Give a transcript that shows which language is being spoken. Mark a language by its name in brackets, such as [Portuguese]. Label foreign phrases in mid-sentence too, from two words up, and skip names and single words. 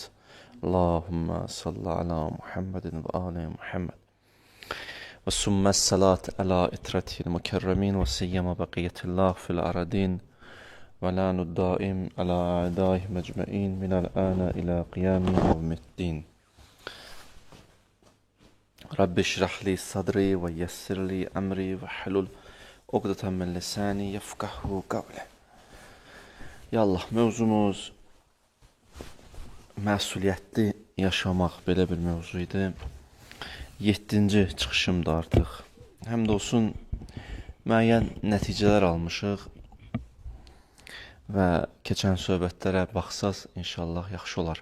[Arabic] اللهم صل على محمد وآل محمد وثم الصلاة على إترة المكرمين وسيما بقية الله في الأرضين ولعن الدائم على أعدائهم أجمعين من الآن إلى قيام يوم الدين. رب اشرح لي صدري ويسر لي أمري واحلل عقدة من لساني يفقهوا قولي. [Azerbaijani] Yallah, mövzumuz məsuliyyətli yaşamaq, belə bir mövzu idi. 7-ci çıxışımda artıq. Həm də olsun müəyyən nəticələr almışıq və keçən söhbətlərə baxsaz inşallah yaxşı olar.